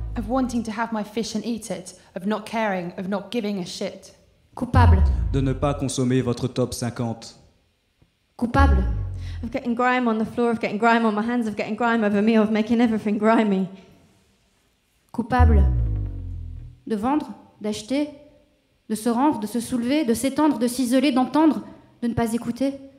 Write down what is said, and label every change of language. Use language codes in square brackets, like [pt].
[en] Of wanting to have my fish and eat it, of not caring, of not giving a shit. [fr] Coupable. De ne pas consommer votre top 50. Coupable. [en] Of getting grime on the floor, of getting grime on my hands, of getting grime over me, of making everything grimy. [fr] Coupable. De vendre, d'acheter, de se rendre, de se soulever, de s'étendre, de s'isoler, d'entendre, de ne pas écouter.